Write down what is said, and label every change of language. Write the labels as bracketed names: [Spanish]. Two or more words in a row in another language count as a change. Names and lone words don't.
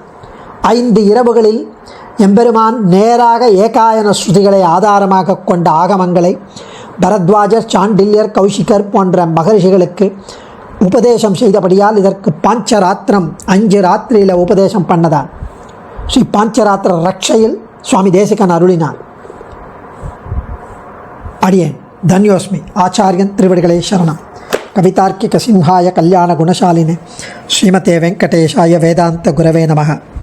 [Tamil] 5 இரவுகளில் எம்பெருமான் நேராக ஏகாயன ஸ்ருதிகளை ஆதாரமாக கொண்ட ஆகமங்களை பரத்வாஜர், சாண்டில்யர், கௌஷிகர் போன்ற மகர்ஷிகளுக்கு உபதேசம் செய்தபடியால் இதற்கு பாஞ்சராத்திரம் 5 ராத்திரியில் உபதேசம் பண்ணதால் ஸ்ரீ பாஞ்சராத்திர ரக்ஷையில் சுவாமி தேசிகன் அருளினார். அடியேன் தன்யோஸ்மி. ஆச்சாரியன் திருவடிகளே சரணம். [Sanskrit] कवितार्किक सिंहाय कल्याण गुणशालिने श्रीमते वेङ्कटेशाय वेदान्त गुरवे नमः.